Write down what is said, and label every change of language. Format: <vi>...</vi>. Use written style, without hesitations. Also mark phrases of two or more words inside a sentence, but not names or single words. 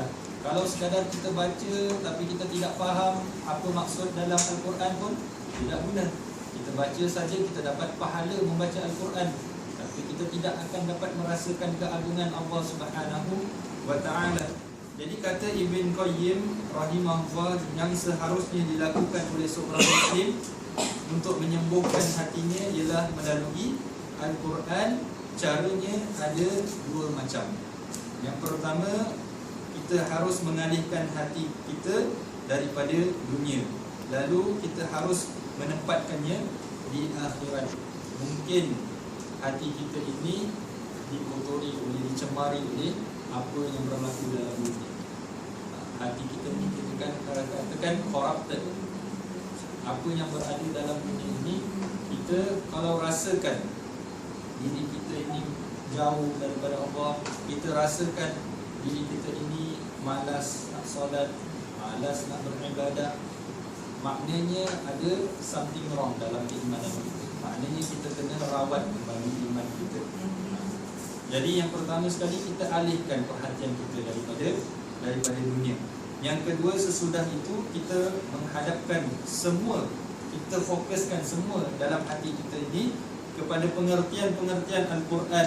<ms>Kalau sekadar kita baca tapi kita tidak faham apa maksud dalam Al-Quran pun tidak guna. Kita baca saja, kita dapat pahala membaca Al-Quran, tapi kita tidak akan dapat merasakan keagungan Allah</ms> <ar>سبحانه وتعالى.</ar> <ms>Jadi kata Ibn Qayyim rahimahullah, yang seharusnya dilakukan oleh seorang Muslim untuk menyembuhkan hatinya ialah melalui Al-Quran. Caranya ada dua macam. Yang pertama, kita harus mengalihkan hati kita daripada dunia, lalu kita harus menempatkannya di akhirat. Mungkin hati kita ini dikotori oleh, dicemari oleh apa yang berlaku dalam dunia. Hati kita ni kita katakan corrupted. Apa yang berada dalam dunia ini, kita kalau rasakan diri kita ini jauh daripada Allah, kita rasakan diri kita ini malas nak solat, malas nak beribadah, maknanya ada</ms> <en>something wrong</en> <ms>dalam keimanan kita. Maknanya kita kena rawat kembali iman kita. Jadi yang pertama sekali, kita alihkan perhatian kita daripada dunia. Yang kedua, sesudah itu kita menghadapkan semua, kita fokuskan semua dalam hati kita ini kepada pengertian Al-Quran.</ms>